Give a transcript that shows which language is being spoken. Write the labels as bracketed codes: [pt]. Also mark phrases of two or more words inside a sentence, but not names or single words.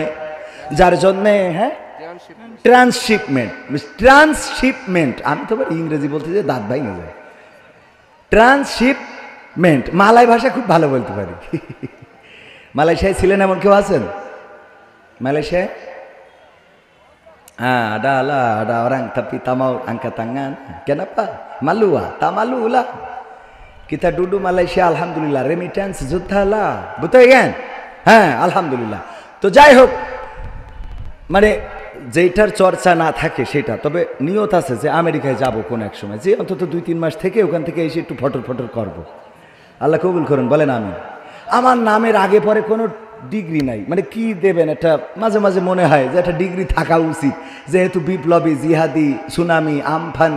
[bn] যার জন্যে ট্রান্সশিপমেন্ট, আমি তো ইংরেজি বলতে যে দাঁত ভাই না যায়। ট্রান্সশিপমেন্ট মালয় ভাষা খুব ভালো বলতে পারি। মালয়েশিয়ায় ছিলেন এমন কেউ আছেন? মালয়েশিয়ায়? [ms] ada orang tapi tak mau angkat tangan. Kenapa? Malu ah, tak malu lah. Kita duduk Malaysia, alhamdulillah, remittance juta lah, betul kan? [bn] হ্যাঁ আলহামদুলিল্লাহ। তো যাই হোক, মানে যেটার চর্চা না থাকে সেটা, তবে নিয়ত আছে যে আমেরিকায় যাব কোন এক সময়, যে অন্তত 2-3 মাস থেকে ওখান থেকে এসে একটু ফটর ফটর করবো। আল্লাহ কবুল করুন, বলেন আমিন। আমার নামের আগে পরে কোনো ডিগ্রি নাই, মানে কি দেবেন, একটা মাঝে মাঝে মনে হয় যে একটা ডিগ্রি থাকা উচিত, যেহেতু বিপ্লবী, জিহাদি, সুনামি, আমফানি।